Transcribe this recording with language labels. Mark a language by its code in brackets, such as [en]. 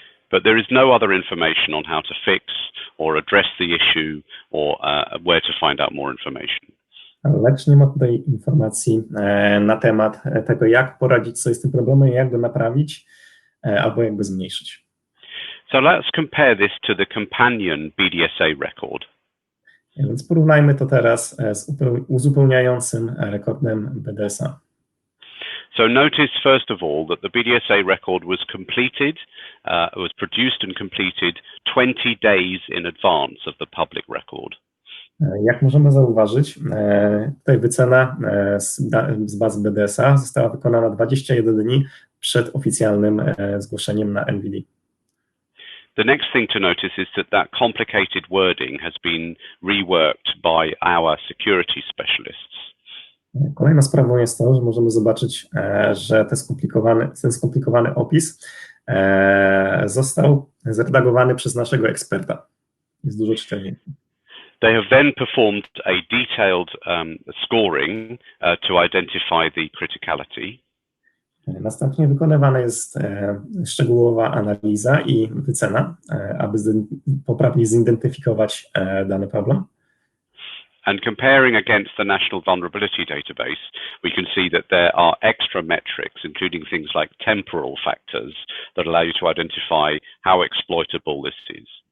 [en] But there is no other information on how to fix or address the issue or where to find out more information. [pl] Lecz nie ma tutaj informacji na temat tego, jak poradzić sobie z tym problemem, jak go naprawić albo jak go zmniejszyć. [en] So let's compare this to the companion BDSA record. [pl] Więc porównajmy to teraz z uzupełniającym rekordem BDSA. [en] So notice first of all that the BDSA record was completed, was produced and completed 20 days in advance of the public record. [pl] Jak możemy zauważyć, tutaj wycena z bazy BDSA została wykonana 21 dni przed oficjalnym zgłoszeniem na NVD. [en] The next thing to notice is that complicated wording has been reworked by our security specialists. [pl] Kolejną sprawą jest to, że możemy zobaczyć, że ten skomplikowany opis został zredagowany przez naszego eksperta. Jest dużo czytelniejszy. [en] They have then performed a detailed scoring to identify the criticality. [pl] Następnie wykonywana jest szczegółowa analiza i wycena, aby poprawnie zidentyfikować dany problem. [en] And comparing against the National Vulnerability Database, we can see that there are extra metrics, including things like temporal factors, that allow you to identify how exploitable this is.